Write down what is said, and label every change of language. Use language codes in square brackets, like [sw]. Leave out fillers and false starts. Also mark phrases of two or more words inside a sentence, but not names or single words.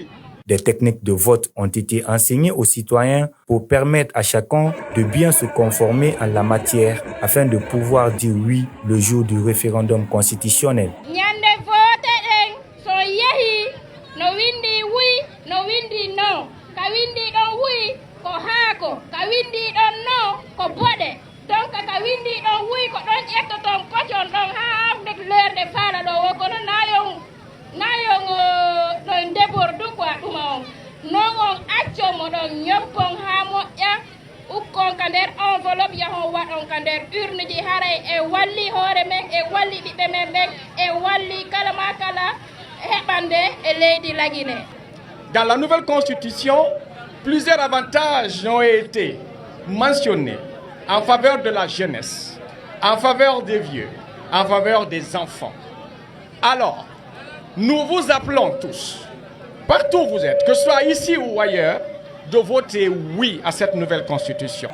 [fr] Des techniques de vote ont été enseignées aux citoyens pour permettre à chacun de bien se conformer en la matière afin de pouvoir dire oui le jour du référendum constitutionnel. [ff] Donc ka windi ɗon wi ko ɗon ƴettoton kocon ɗon ha leerde faala ɗo wo kono nayon ɗon [fr] déborde quoi [ff] ɗuma on non on accomo ɗon ñoppon ha moƴƴa ukkon ka nder enveloppe yahon waɗon ka nder urne ji haray e walli hoore men e walli ɓiɓɓe men ɓen e walli kala ma kala heɓande e leydi Laguiné. [fr] Dans la nouvelle constitution, plusieurs avantages ont été mentionnés en faveur de la jeunesse, en faveur des vieux, en faveur des enfants. Alors, nous vous appelons tous, partout où vous êtes, que ce soit ici ou ailleurs, de voter oui à cette nouvelle constitution.